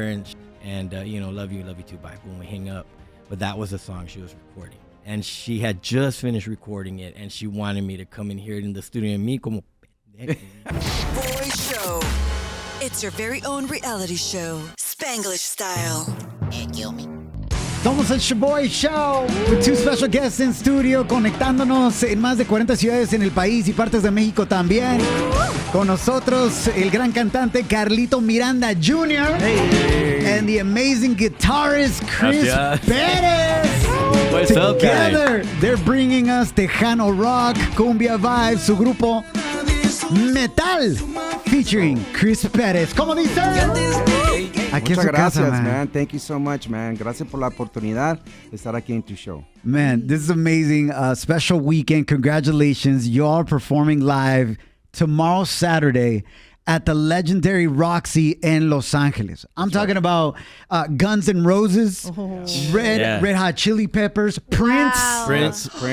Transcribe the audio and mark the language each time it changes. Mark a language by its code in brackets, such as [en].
[en] And love you too. Bye. When we hang up, but that was the song she was recording, and she had just finished recording it, and she wanted me to come and hear it in the studio. And me como Boy Show. It's your very own reality show, Spanglish style. [es] Somos el Shoboy Show [en] with two special guests in studio, [es] conectándonos en más de 40 ciudades en el país y partes de México también. Con nosotros el gran cantante Carlito Miranda Jr. [en] And the amazing guitarist Chris Perez. What's up, guys? Together, they're bringing us Tejano Rock, Cumbia Vibes, su grupo Metal, featuring Chris Perez. [es] ¿Cómo dice? Aquí Muchas gracias, [en] man. man. Thank you so much, man. [es] Gracias por la oportunidad de estar aquí en tu show. [en] Man, this is amazing. Special weekend. Congratulations. You all are performing live tomorrow, Saturday, at the legendary Roxy in Los Angeles. I'm talking about Guns N' Roses, Red Hot Chili Peppers, Prince.